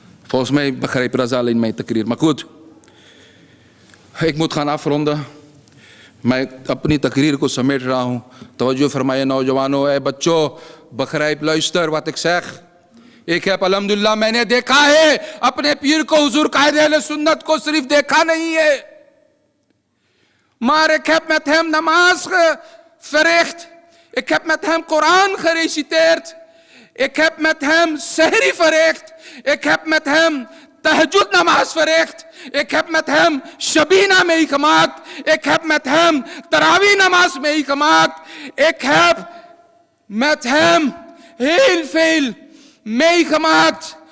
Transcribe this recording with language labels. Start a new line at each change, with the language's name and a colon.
Dutch: Volgens mij begrijp Raza alleen mijn takrir. Maar goed, ik moet gaan afronden.
Hindi: मैं अपनी तकरीर को समेट रहा हूँ. तवज्जो फरमाइए नौजवानों, ए बच्चों,
Dutch: begrijp, luister wat ik zeg. Ik heb alhamdulillah
Hindi: मैंने देखा है अपने पीर को, हुजूर कायद अहले सुन्नत को सिर्फ देखा नहीं है,
Dutch: maar ik heb met hem namaz verricht. Ik heb met hem Koran gereciteerd. Ik heb met hem sehri verricht. Ik heb met hem tahajjud namaz verricht. Ik heb met hem shabina meegemaakt. Ik heb met hem tarawih namaz meegemaakt. Ik heb met hem heel veel meegemaakt.